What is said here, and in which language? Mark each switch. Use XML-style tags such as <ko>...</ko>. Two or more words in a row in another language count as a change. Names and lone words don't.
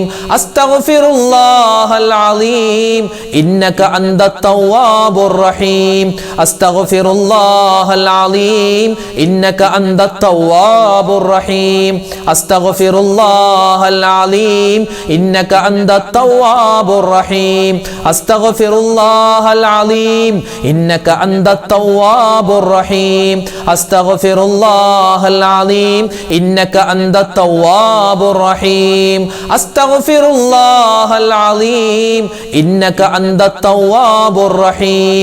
<ar>أستغفر الله العظيم إنك أنت التواب الرحيم. أستغفر الله العظيم إنك أنت التواب الرحيم. أستغفر الله العظيم إنك أنت التواب الرحيم. أستغفر أستغفر الله العليم إنك أنت التواب الرحيم أستغفر الله العليم إنك أنت التواب الرحيم أستغفر الله العليم إنك أنت التواب الرحيم</ar>